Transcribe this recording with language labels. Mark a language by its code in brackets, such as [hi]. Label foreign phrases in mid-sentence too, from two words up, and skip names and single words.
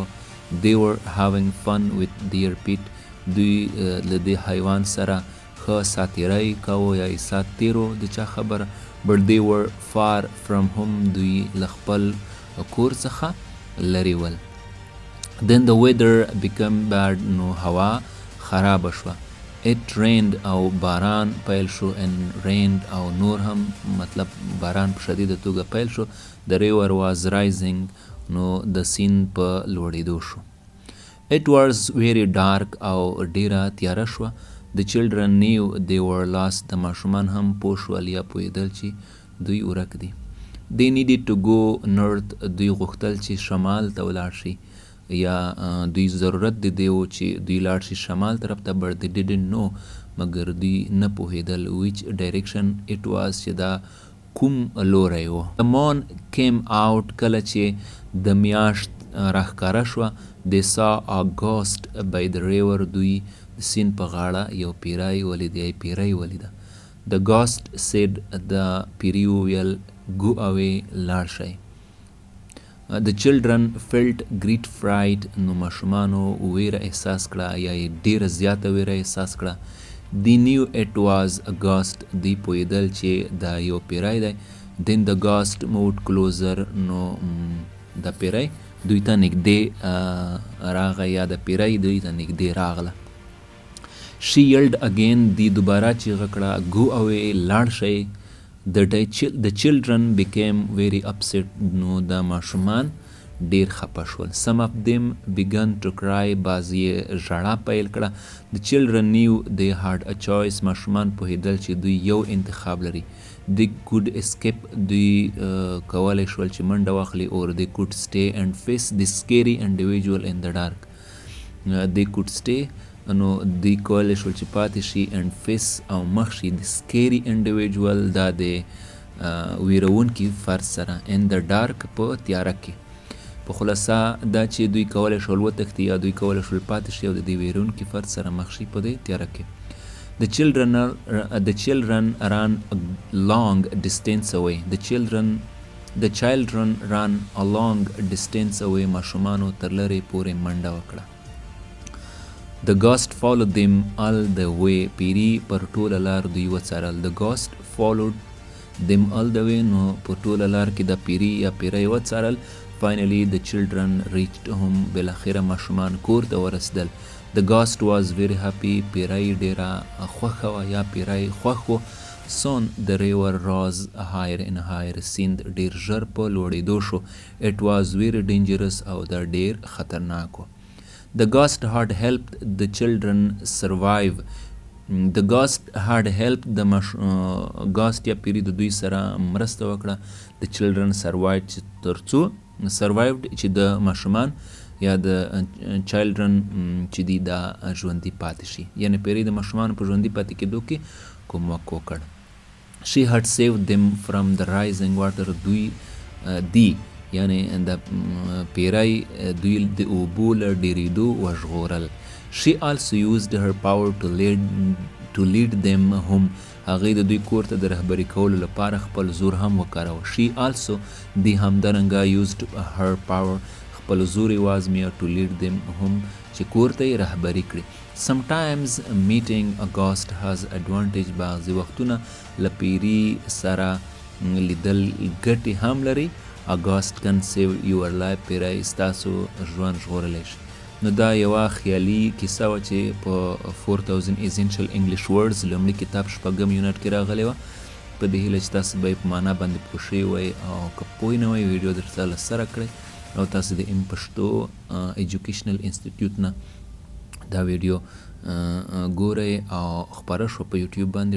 [en] They were having fun with their pet. [ps] دوی له دې حیوان سره ښه ساتیری کوو یا یې سات تیرو د چا خبره. [en] But they were far from home. [ps] دوی له خپل کور څخه لرې ول. [en] Then the weather became bad. [ps] نو هوا خرابه شوه. [en] It rained [ps] او باران پیل شو. [en] and rained [ps] او نور هم مطلب باران په شدیده توګه پیل شو. [en] The river was rising. [ps] نو د سیند په لوړېدو شو. [en] It was very dark [ps] او ډیره تیاره شوه. [en] The children knew they were lost. [ps] د ماشومان هم پوه شول یا پوهېدل چې دوی ورک دي. [en] They needed to go north. [ps] دوی غوښتل چې شمال ته ولاړ شي یا دوی ضرورت د دې و چې دوی لاړ شي شمال طرف ته. [en] but they didn't know. [ps] مګر دوی نه پوهېدل [en] which direction it was، [ps] چې دا کوم لوری و. [en] The moon came out. [ps] کله چې د میاشت راښکاره شوه. [en] They saw a ghost by the river. [ps] دوی سیند په غاړه یو پیری ولید یا پیری ولیده. [en] The ghost said. [ps] د پیري وویل [en] go away، [ps] لاړ شئ. [en] The children felt great fright. [ps] نو ماشومانو ویره احساس کړه یا یې ډیره زیاته ویره احساس کړه. [en] They knew it was a ghost. [ps] دوی پوهېدل چې دا یو پیری دی. [en] Then the ghost moved closer. [ps] نو د پیری دوی ته نږدې راغی یا د پیری دوی ته نږدې راغله. [en] She yelled again. [ps] دی دوباره چیغه کړه [en] go away، [ps] لاړ شئ. [en] The children became very upset. [ps] نو د ماشومان ډیر خپه شول. [en] Some of them began to cry. [ps] بعضې یې ژړا پیل کړه. [en] The children knew they had a choice. [ps] ماشومان پوهېدل چې دوی یو انتخاب لري. [en] They could escape. [ps] دوی کولی شول چې منډه واخلي. [en] Or they could stay and face the scary individual in the dark. They could stay. [ps] نو دوی کولی شول چې پاتې شي [en] and face [ps] او مخ شي [en] the scary individual [ps] دا د ویرونکي فرد سره [en] in the dark [ps] په تیاره کې. په خلاصه دا چې دوی کولی شول وتښتي یا دوی کولی شول پاتې شي او د دې ویرونکي فرد سره مخ شي په دې تیاره کې. [en] The children ran a long distance away. The children ran a long distance away. [ps] ماشومانو تر لرې پورې منډه وکړه. [en] The ghost followed them all the way. [ps] پیري پر ټوله لار دوی وڅارل. [en] The ghost followed them all the way. [ps] نو په ټوله لار کې د پیري یا پیری وڅارل. [en] Finally the children reached home. [ps] بالاخره ماشومان کور ته ورسېدل. [en] The ghost was very happy. [ps] پیری ډیره خوښه وه یا پیری خوښ و. [en] Soon the river rose higher and higher. [ps] سیند ډیر ژر په لوړېدو شو. [en] It was very dangerous [ps] او دا ډیر خطرناک و. [en] The ghost had helped the children survive. The ghost had helped the ghost [ps] یا پیری د دوی سره مرسته وکړه. [en] The children survived [ps] چې د ماشومان یا د چایلډرن چې دی دا ژوندي پاتې شي. یعنې پیری د ماشومانو په ژوندي پاتې کېدو کې کومک وکړ. [en] She had saved them from the rising water. [ps] دی یعنې د پیری دوی د اوبو له ډېرېدو وژغورل. [en] She also used her power to lead them home. [ps] هغې د دوی کور ته د رهبري کولو لپاره خپل زور هم وکاروه. [en] She also [ps] دی همدارنګه [en] used her power [ps] خپل زور یې وازمیه [en] to lead them home [ps] چې کور ته یې رهبري کړي. [en] Sometimes meeting a ghost has advantage. [ps] بعضې وختونه له پیري سره لیدل ګټې هم لري. [en] A ghost can save your life. [ps] پیری ستاسو ژوند ژغورلی شي. نو دا یوه خیالي کیسه وه چې په 4000 Essential English Words لومړي کتاب شپږم یونټ کې راغلی وه. په دې هیله چې تاسو به یې په معنا باندې پوه شوي وئ او که پوه نه وئ ویډیو درته له سره کړئ او تاسو د پښتو ایجوکیشنل انسټیټیوټ نه دا ویډیو ګورئ او خپاره شوه په یوټیوب باندې.